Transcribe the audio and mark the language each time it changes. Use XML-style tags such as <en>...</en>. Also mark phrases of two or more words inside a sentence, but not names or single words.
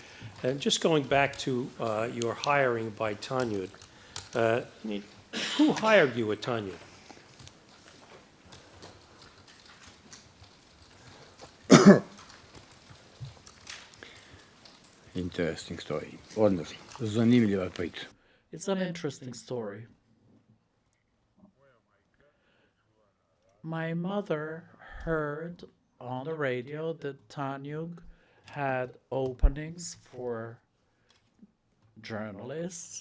<en>And just going back to your hiring by Tanyud, who hired you at Tanyud? Interesting story.</en> <sr>Odnosno, zanimljiva priča.</sr> <en>It's an interesting story. My mother heard on the radio that Tanyug had openings for journalists.</en>